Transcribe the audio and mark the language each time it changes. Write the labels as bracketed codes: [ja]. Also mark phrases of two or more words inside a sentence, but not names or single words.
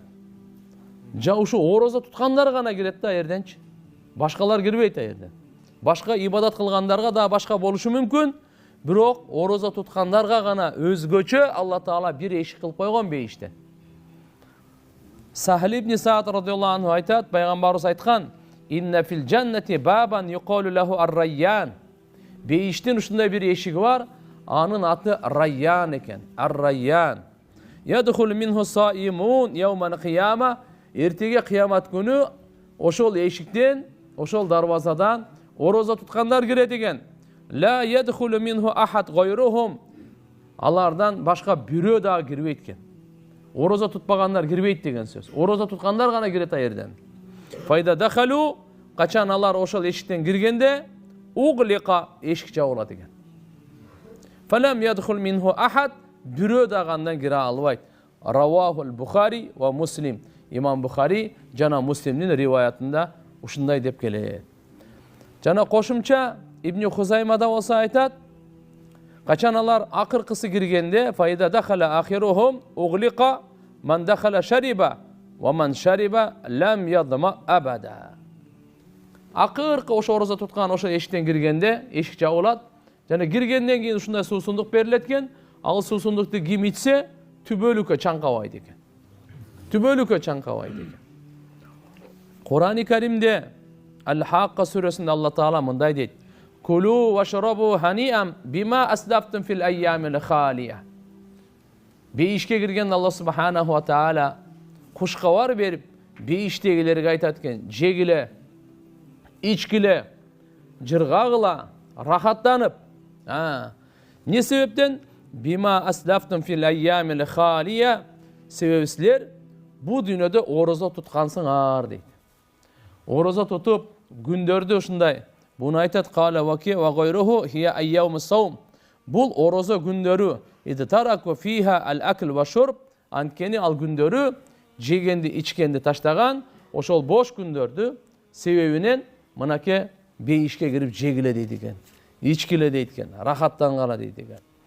[ky] Ушу орозо туткандар гана кирет да ерденчи. Башкалар кирбейт ерден. Башка ибадат кылгандарга да башка болушу мүмкүн. Бирок орозо туткандарга гана өзгөчө Алла Таала бир эшик кылып койгон бейиштен. Сахл ибн Саад [ar] رضي الله عنه [ky] айтат, пайгамбарыбыз айткан: [ar] "إن في الجنة بابا يقال له الريان." [ky] Бейиштин ушундай бир эшиги бар, анын аты Райян экен. Ар-Райян. [ar] يدخل منه الصائمون يوم القيامة. [ky] Эртеге кыямат күнү ошол эшиктен, ошол дарбазадан орозо туткандар кирет экен. [ar] لا يدخل منه أحد غيرهم. [ky] Алардан башка бирөө дагы кирбейт экен. Орозо тутпагандар кирбейт деген сөз. Орозо туткандар гана кирет айерден. [ar] فإذا دخلوا, [ky] качан алар ошол эшиктен киргенде, углика эшик жабылат экен. [ar] فلم يدخل منه أحد, [ky] бирөө дагы андан кире албайт. [ar] رواه البخاري ومسلم. [ky] Имам Бухари жана Муслимдин риваятында ушундай деп келет. Жана кошумча Ибн Хузаймада болсо айтат, качан алар акыркысы киргенде, [ar] فإذا دخل آخرهم أغلق من دخل شرب ومن شرب لم يظمأ أبدا. [ky] Акыркы ошо орозо туткан ошо эшиктен киргенде, эшик жабылат. Жана киргенден кийин ушундай суусундук берилет экен. Ал суусундукту ким ичсе, түбөлүккө чаңкабайт экен. Түбөлүккө чаңкабайт экен. Кур'ан-ы Каримде Ал-Хаққа сүресинде Алла Таала мындай дейт: [ar] "كلوا واشربوا هنيئا بما أسلفتم في الأيام الخالية." [ky] Бейишке кирген Алла [ar] سبحانه وتعالى [ky] кушкабар берип, бейиштегилерге айтат экен: "Жегиле, ичкиле, жыргагыла, рахаттанып." Не себептен? [ar] بما أسلفتم في الأيام الخالية. [ky] Себеби силер бу дүйнөдө орозо туткансыңар дейт. Орозо тутуп күндөрдү ушундай. Буну айтат: [ar] "قال وكيع وغيره هي أيام الصوم." [ky] Бул орозо күндөрү. [ar] اتركوا فيها الأكل والشرب. [ky] Анткени ал күндөрү жегенди, ичкенди таштаган, ошол бош күндөрдү себебинен мынаке бейишке кирип жегиле дейт экен. Ичкиле дейт экен, рахаттангала дейт экен.